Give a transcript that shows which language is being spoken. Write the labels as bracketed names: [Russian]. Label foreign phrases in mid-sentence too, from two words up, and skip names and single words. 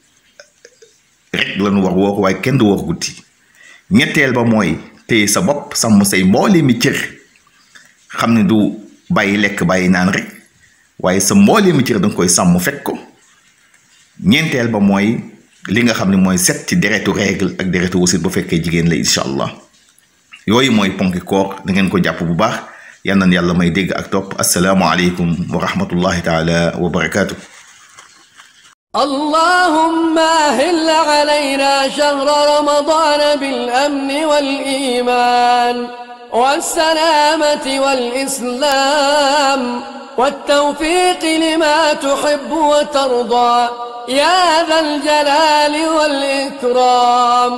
[Wolof] rek la ñu war woor waaye kenn du woor guddi ñetteel ba mooy téye sa bopp sàmm say mboolee mi cër xam ne du bàyyi lekk bàyyi naan rek waaye sa mboolee mi cër danga koy sàmm fekk ko ñeenteel ba mooy li nga xam ne mooy set ci deretu règle ak deretu wasit bu fekkee jigéen la [Arabic] إن شاء الله [Wolof] yooyu mooy ponki koor da ngeen ko jàpp bu baax yal na yàlla may dégg ak topp [Arabic] السلام عليكم ورحمة الله تعالى وبركاته. اللهم أهل علينا شهر رمضان بالأمن والإيمان والسلامة والإسلام والتوفيق لما تحب وترضى يا ذا الجلال والإكرام.